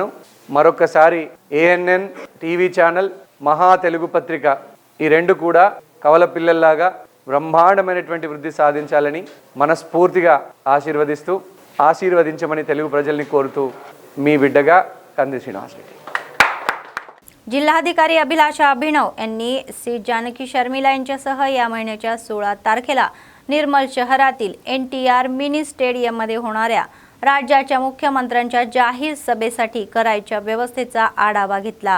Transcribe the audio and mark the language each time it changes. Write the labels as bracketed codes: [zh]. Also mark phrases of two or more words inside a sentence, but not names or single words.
[te] మరొకసారి ANN టీవీ ఛానల్, మహా తెలుగు పత్రిక ఈ రెండు కూడా కవల పిల్లల్లాగా బ్రహ్మాండమైనటువంటి వృద్ధి సాధించాలని మనస్ఫూర్తిగా ఆశీర్వదించమని తెలుగు ప్రజల్ని కోరుతూ మీ బిడ్డగా కంది శ్రీనివాస్ రెడ్డి. [mr] जिल्हाधिकारी अभिलाषा अभिनव यांनी सी जानकी शर्मिला यांच्यासह या महिन्याच्या 16 तारखेला निर्मल शहरातील NTR मिनी स्टेडियममध्ये होणाऱ्या राज्याच्या मुख्यमंत्र्यांच्या जाहीर सभेसाठी करायच्या व्यवस्थेचा आढावा घेतला.